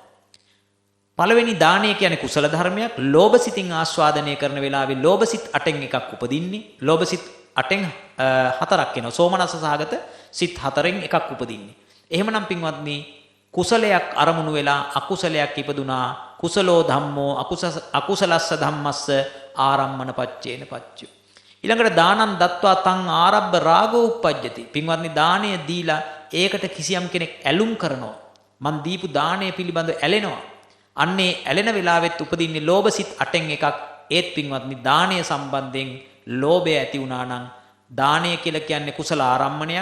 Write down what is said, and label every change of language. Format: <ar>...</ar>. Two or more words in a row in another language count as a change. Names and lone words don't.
<si>පළවෙනි දානය කියන්නේ කුසල ධර්මයක්. ලෝභ සිතින් ආස්වාදනය කරන වෙලාවේ ලෝභ සිත් 8න් එකක් උපදින්නේ. ලෝභ සිත් 8න් 4ක් එනවා. සෝමනස්ස සහගත සිත් 4න් එකක් උපදින්නේ. එහෙමනම් පින්වත්නි කුසලයක් අරමුණු වෙලා අකුසලයක් ඉපදුනා</si> <pi>කුසලෝ ධම්මෝ අකුසලස්ස ධම්මස්ස ආරම්මන පච්චේන පච්චය. ඊළඟට දානං දත්වා තං ආරබ්බ රාගෝ උප්පජ්ජති.</pi> <si>පින්වත්නි දාණය දීලා ඒකට කිසියම් කෙනෙක් ඇලුම් කරනවා. මන් දීපු දාණය පිළිබඳව ඇලෙනවා. අන්නේ ඇලෙන වෙලාවෙත් උපදින්නේ ලෝභසිත 8න් එකක්. ඒත් පින්වත්නි දාණය සම්බන්ධයෙන් ලෝභය ඇති වුණා නම් දාණය කියලා කියන්නේ කුසල ආරම්මණයක්.</si>